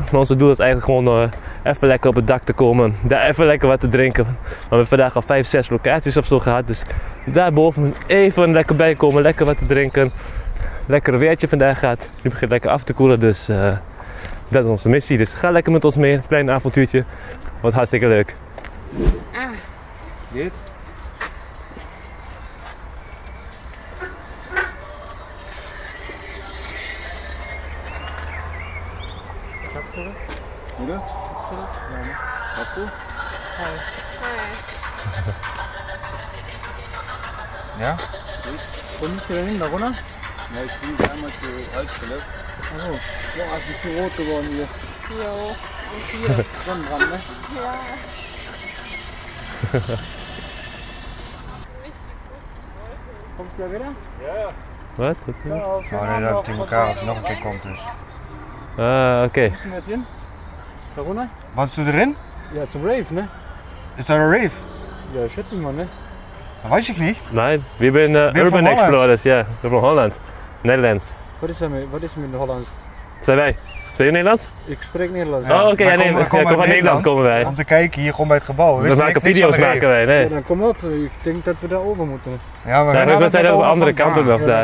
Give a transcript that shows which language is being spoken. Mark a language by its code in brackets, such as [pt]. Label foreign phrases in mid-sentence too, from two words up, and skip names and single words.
[nl] Onze doel is eigenlijk gewoon even lekker op het dak te komen. Daar even lekker wat te drinken. We hebben vandaag al 5, 6 locaties of zo gehad. Dus daarboven even lekker bij komen. Lekker wat te drinken. Lekker weertje vandaag gaat. Nu begint het lekker af te koelen. Dus dat is onze missie. Dus ga lekker met ons mee. Klein avontuurtje. Wordt hartstikke leuk. [de] Geht? Oder? Hast du? Hi. Ja? Wo musst du denn hin? Da runter? Ja, ich bin einmal zur Altstelle. Achso. Ja, es ist zu rot geworden hier. Ja, und hier. Sonnenbrand, ne? Ja. Kommst du ja wieder? Ja. [nl] Wat? Oh nee, dat het in elkaar als je nog een keer komt dus. Oké. [de] Wo bist du jetzt hin? Da runter? Warst du erin? Ja, zum Rave, ne? Ist da ein Rave? Ja, schätze ich mal, ne? Weiß ich nicht. Nein, wir sind [en] Urban Explorers, [de] ja. [nl] We van Holland. Nederlands. Wat is met de Hollands? Zijn wij? Spreek je Nederlands? Ik spreek Nederlands. Oh, oké, we komen uit Nederland komen wij. Om te kijken hier gewoon bij het gebouw. We maken video's maken wij, nee. Ja, dan kom op, ik denk dat we daar over moeten. Ja, maar we zijn er op de andere kant nog daar.